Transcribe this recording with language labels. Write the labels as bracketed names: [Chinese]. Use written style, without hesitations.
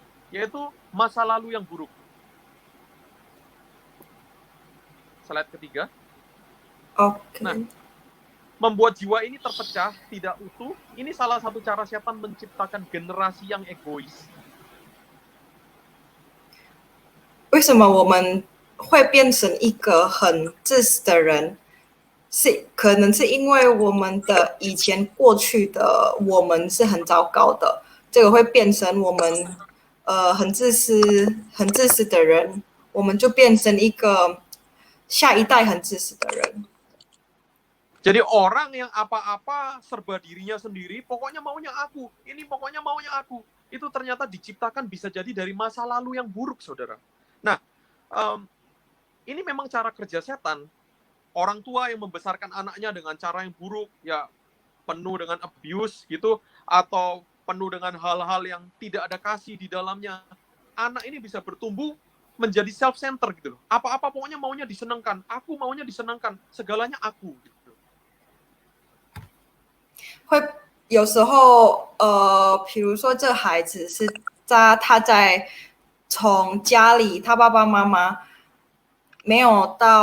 [Indonesian] Yaitu masa lalu yang buruk. Slide ketiga. Okay. Nah, membuat jiwa ini terpecah, tidak utuh. Ini salah satu cara setan menciptakan generasi yang egois. [Chinese] 为什么我们会变成一个很自私的人？可能是因为我们的以前过去的我们是很糟糕的，这个会变成我们很自私的人，我们就变成一个下一代很自私的人。 [Indonesian] Jadi orang yang apa-apa serba dirinya sendiri, pokoknya maunya aku, ini pokoknya maunya aku. Itu ternyata diciptakan bisa jadi dari masa lalu yang buruk, saudara. Nah, ini memang cara kerja setan. Orang tua yang membesarkan anaknya dengan cara yang buruk, ya penuh dengan abuse gitu, atau penuh dengan hal-hal yang tidak ada kasih di dalamnya. Anak ini bisa bertumbuh menjadi self-center gitu loh. Apa-apa pokoknya maunya disenangkan. Aku maunya disenangkan. Segalanya aku gitu. [Chinese] 会有时候比如说这孩子是他在从家里他爸爸妈妈没有